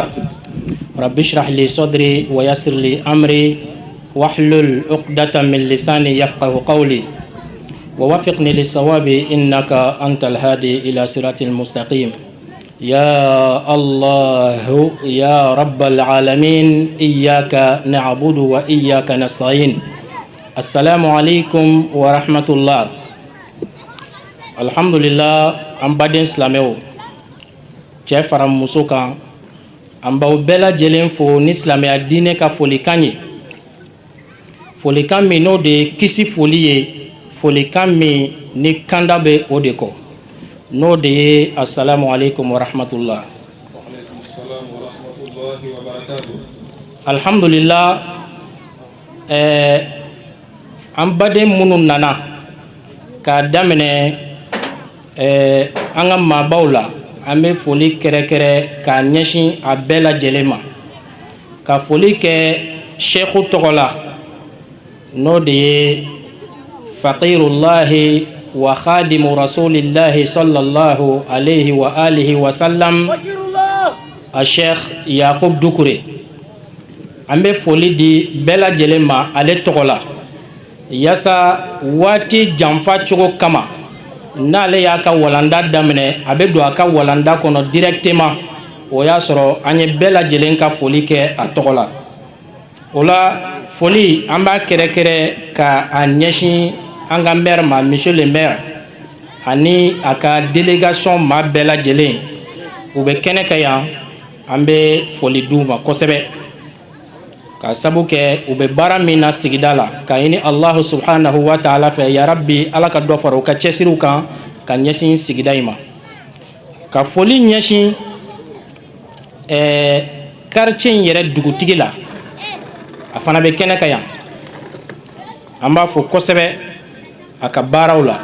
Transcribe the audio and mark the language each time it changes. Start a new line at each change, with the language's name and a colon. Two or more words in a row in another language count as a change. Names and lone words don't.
Arabic: رب اشرح لي صدري ويسر لي أمري واحلل عقدة من لساني يفقه قولي ووفقني للصواب إنك أنت الهادي إلى صراط المستقيم. يا الله يا رب العالمين إياك نعبد وإياك نستعين. السلام عليكم ورحمة الله. الحمد لله
Bambara: an baden silamɛw cɛ fara muso kan an b'aw bɛɛ lajɛlen fo ni silamɛya diinɛ ka folikan ye, folikan min n'o de ye kisi foli ye, folikan min ni kanda bɛ o de kɔ, n'o de ye
Arabic: السلام عليكم ورحمة الله.
Bambara: Alhamdulillah, an baden minnu nana k'a daminɛ an ka maabaw la, an bɛ foli kɛrɛkɛrɛ k'a ɲɛsin a bɛɛ lajɛlen ma, ka foli kɛ sheikhu tɔgɔ la, n'o de ye
Arabic: فقير الله وخادم رسول الله صلى الله عليه وعلى آله وسلم,
Bambara: a sheikh Yakub Dukure. An bɛ foli di bɛɛ lajɛlen ma ale tɔgɔ la, yasa waati janfa cogo kama n'ale y'a ka walanda daminɛ a bɛ don a ka walanda kɔnɔ directement, o y'a sɔrɔ an ye bɛɛ lajɛlen ka foli kɛ a tɔgɔ la. O la foli an b'a kɛrɛkɛrɛ ka a ɲɛsin an ka maire ma,
French: monsieur le maire,
Bambara: ani a ka délégation maa bɛɛ lajɛlen. U bɛ kɛnɛ kan yan, an bɛ foli d'u ma kosɛbɛ, ka sabu kɛ u bɛ baara min na sigida la, ka ɲini
Arabic: الله سبحانه وتعالى
Bambara: fɛ
Arabic: يا ربي
Bambara: ala ka dɔ fara u ka cɛsiriw kan ka ɲɛsin sigida in ma. Ka foli ɲɛsin quartier in yɛrɛ dugutigi la, a fana bɛ kɛnɛ kan yan, an b'a fɔ kosɛbɛ a ka baaraw la.